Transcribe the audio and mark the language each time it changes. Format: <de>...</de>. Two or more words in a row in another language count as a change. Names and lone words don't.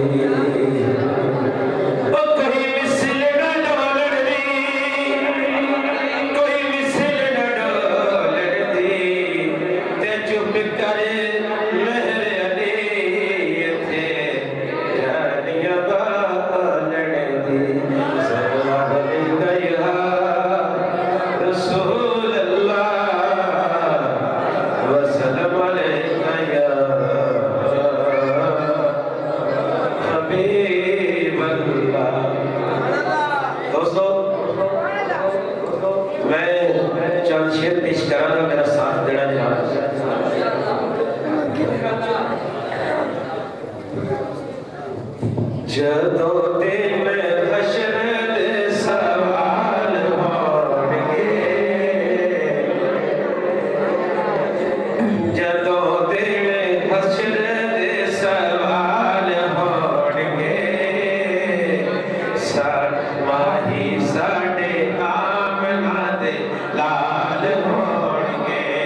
<pa>او کوئی مثل نہ ڈولن دے، کوئی مثل نہ ڈولن دے، تے چپ کر مہر علی ایتھے جانیاں بالن دے.</pa> <ar>صلى الله عليه يا رسول الله وسلم عليك يا حبيب الله.</ar> <pa>دوستو، میں چند شعر پیش کراں گا، میرا ساتھ دینا جناب. جدوں دن حشر دے سوال ہونگے، جدوں دن حشر دے سوال ہونگے، ماہی ساڈے آمنہ دے لال ہونگے.</pa>